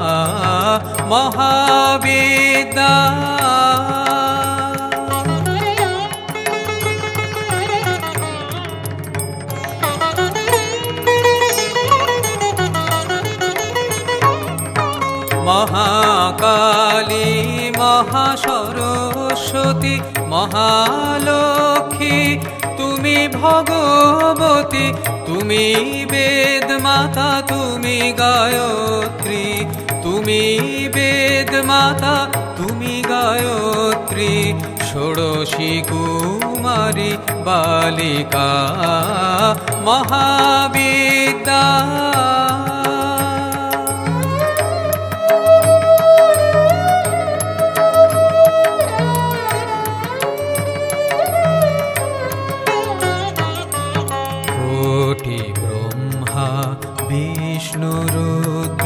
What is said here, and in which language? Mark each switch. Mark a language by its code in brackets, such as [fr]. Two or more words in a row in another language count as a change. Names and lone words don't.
[bn] মহাবেদা মহাকালী মহাসরস্বতী মহালক্ষ্মী তুমি ভগবতী তুমি বেদ মাতা তুমি গায়ত্রী তুমি বেদ মাতা, তুমি গায়ত্রী, ষোড়শী কুমারী বালিকা মহাবিদ্যা। কোটি ব্রহ্মা বিষ্ণু রুদ্র